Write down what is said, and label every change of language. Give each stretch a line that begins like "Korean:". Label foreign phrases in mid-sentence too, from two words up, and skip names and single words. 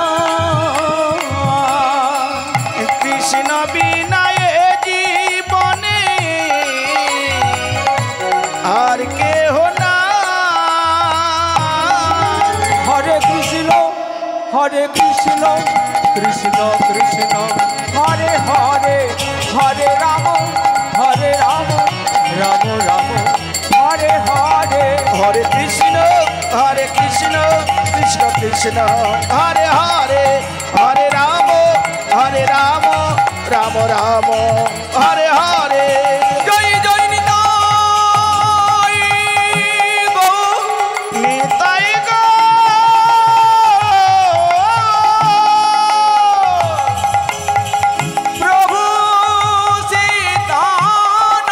Bangla: কৃষ্ণ বিনা এ জীবনে আর কেহ না
Sanskrit: হরে কৃষ্ণ কৃষ্ণ কৃষ্ণ হরে হরে হরে রাম রাম রাম হরে হরে हरे कृष्ण कृष्ण कृष्ण हरे हरे हरे राम राम राम हरे हरे.
Bangla: জয় জয় নিতাই গৌর Nitai Gaur. প্রভু সীতানা